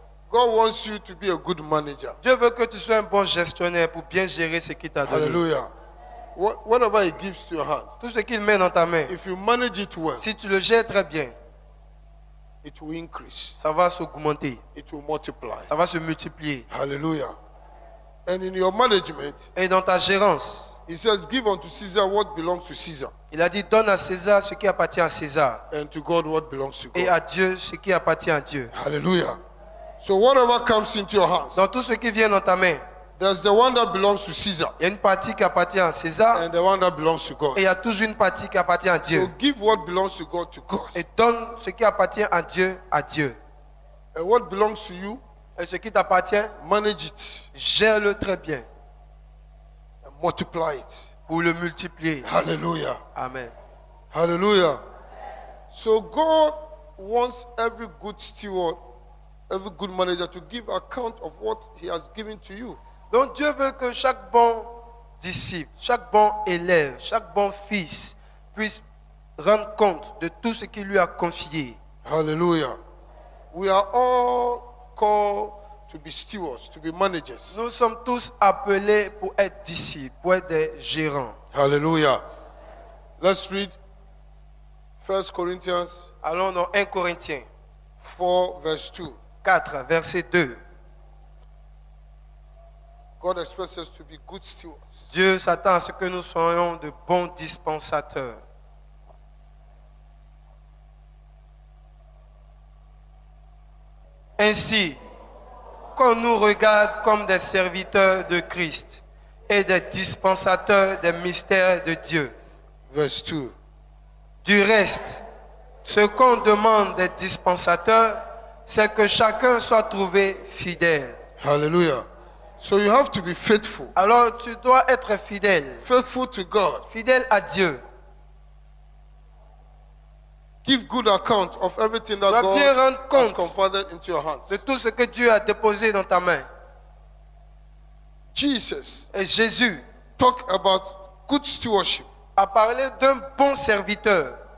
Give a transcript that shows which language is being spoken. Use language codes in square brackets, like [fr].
[en] God wants you to be a good manager. [fr] Dieu veut que tu sois un bon gestionnaire pour bien gérer ce qu'il t'a donné. [en] Hallelujah. Whatever He gives to your hand, [fr] Tout ce qu'il met dans ta main, [en] if you manage it well, [fr] si tu le gères très bien, [en] it will increase. [fr] ça va s'augmenter, [en] It will multiply. [fr] ça va se multiplier. [en] Hallelujah. And in your management, [fr] Et dans ta gérance, [en] He says, give unto Caesar what belongs to Caesar, [fr] il a dit donne à César ce qui appartient à César [en] and to God what belongs to [fr] et [en] God. [fr] à Dieu ce qui appartient à Dieu. [en] Hallelujah. So whatever comes into your hands, [fr] Dans tout ce qui vient dans ta main, [en] there's the one that belongs to Caesar [fr] il y a une partie qui appartient à César [en] and the one that belongs to God. [fr] et il y a toujours une partie qui appartient à Dieu. [en] So give what belongs to God to God. [fr] Et donne ce qui appartient à Dieu à Dieu. [en] And what belongs to you, [fr] Et ce qui t'appartient, [en] manage it [fr] gère-le très bien [en] and multiply it. [fr] pour le multiplier. [en] Hallelujah. Amen. Hallelujah. So God wants every good steward, every good manager to give account of what He has given to you. [fr] Donc Dieu veut que chaque bon disciple, chaque bon élève, chaque bon fils puisse rendre compte de tout ce qu'il lui a confié. [en] Hallelujah. We are all called to be stewards, to be managers. [fr] Nous sommes tous appelés pour être disciples, pour être des gérants. [en] Hallelujah. Let's read 1 Corinthians [fr] Allons dans 1 Corinthiens [en] 4, verse 2. [fr] 4, verset 2. [en] God expects us to be good stewards. [fr] Dieu s'attend à ce que nous soyons de bons dispensateurs. Ainsi, qu'on nous regarde comme des serviteurs de Christ et des dispensateurs des mystères de Dieu. [en] Verse 2. [fr] Du reste, ce qu'on demande des dispensateurs, c'est que chacun soit trouvé fidèle. [en] Hallelujah. So you have to be faithful. [fr] Alors tu dois être fidèle, [en] Faithful to God. [fr] fidèle à Dieu. [en] Give good account of everything that [fr] Tu dois bien [en] God [fr] rendre [en] has [fr] compte [en] confided into your hands. [fr] de tout ce que Dieu a déposé dans ta main. [en] Jesus [fr] Et Jésus [en] talked about good stewardship. [fr] a parlé d'un bon serviteur.